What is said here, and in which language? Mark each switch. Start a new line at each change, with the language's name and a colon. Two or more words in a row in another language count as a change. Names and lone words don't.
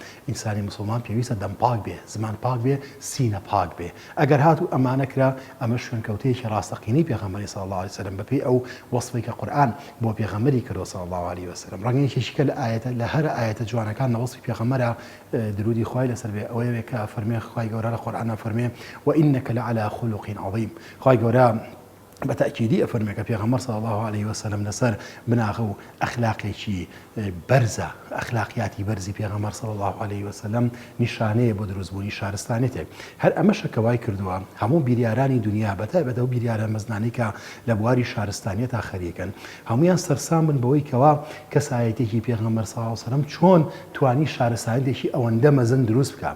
Central Kurdish: ئینسانی مسلمان پێویستە دەم پاک بێ، زمان پاک بێ، سینە پاک بێ. ئەگەر هاتوو ئەمانە کرا ئەمە شوێنکەوتەیەکی ڕاستەقینەی پێغەمبەری
Arabic: صلی الله عليه وسلم
Central Kurdish: بەپێی ئەو وەصفی کە قورئان بۆ پێغەمبەری کردووە
Arabic: صلی الله عليه وسلم.
Central Kurdish: ڕەنگەیەکیشی کە لە هەر ئاەتە جوانەکان لە وەصفی پێغەمبەرە درودی خوای لەسەر بێ ئەوەیە کە فەرمێ خوای گەورە لە قورئانە فەرمێ
Arabic: وإنك لعلى خلق عظيم.
Central Kurdish: خوای گەورە بەتاکیدی ئەفەرمێ کە پێغەمبەر
Arabic: صلی الله عليه وسلم
Central Kurdish: لەسەر بناغە و ئەخلاقێکی بەرزە، ئەخلاقیاتی بەرزی پێغەمبەر
Arabic: صلی الله عليه وسلم
Central Kurdish: نیشانەیە بۆ دروستبوونی شارستانێتێک. هەر ئەمەشە کە وای کردووە هەموو بیریارانی دنیا بەتایبەتەوە بیریارە مەزنانی کە لە بواری شارستانیەتا خەریکن هەمویان سەرسام بن بەوەی کەوا کەسایەتێکی پێغەمبەر
Arabic: صلی الله عليه وسلم
Central Kurdish: چۆن توانی شارستانیەتێکی ئەوەندە مەزن دروست بکات.